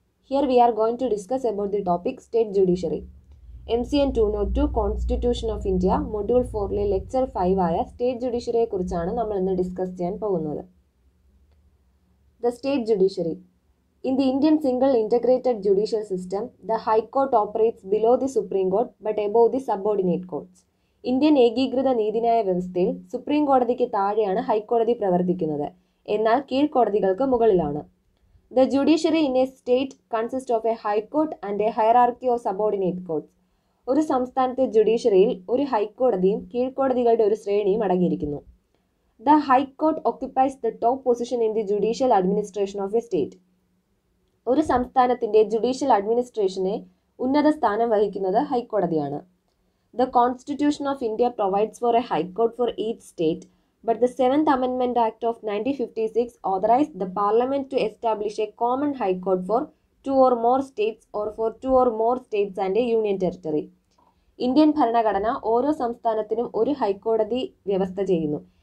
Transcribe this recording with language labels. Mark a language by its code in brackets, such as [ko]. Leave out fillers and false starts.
[en] Here we are going to discuss about the topic State Judiciary. MCN 202 Constitution of India, Module 4 Lecture 5 ആയ State Judiciary [ml] കുറിച്ചാണ് നമ്മൾ ഇന്ന് discuss ചെയ്യാൻ പോകുന്നത്. [en] The State Judiciary. In the Indian single integrated judicial system, the High Court operates below the Supreme Court but above the subordinate courts. [ml] Indian ഏകീകൃത നീതിന്യായ വ്യവസ്ഥയിൽ supreme കോടതിക്ക് താഴെയാണ് ഹൈക്കോടതി പ്രവർത്തിക്കുന്നത്, എന്നാൽ കീഴ്ക്കോടതികൾക്ക് മുകളിലാണ്. [en] The judiciary in a state consist of a high court and a hierarchy of subordinate courts. [ml] ഒരു സംസ്ഥാനത്തെ ജുഡീഷ്യറിയിൽ ഒരു ഹൈക്കോടതിയും കീഴ്ക്കോടതികളുടെ ഒരു ശ്രേണിയും അടങ്ങിയിരിക്കുന്നു. [en] The high court occupies the top position in the judicial administration of a state. [ml] ഒരു സംസ്ഥാനത്തിന്റെ ജുഡീഷ്യൽ അഡ്മിനിസ്ട്രേഷനെ ഉന്നത സ്ഥാനം വഹിക്കുന്നത് ഹൈക്കോടതിയാണ്. [en] The Constitution of India provides for a High Court for each state, but the 7th Amendment Act of 1956 authorized the Parliament to establish a common High Court for 2 or more states or for 2 or more states and a Union Territory. [ml] Indian ഭരണഘടന ഓരോ സംസ്ഥാനത്തിനും ഒരു ഹൈക്കോടതി വ്യവസ്ഥ ചെയ്യുന്നു.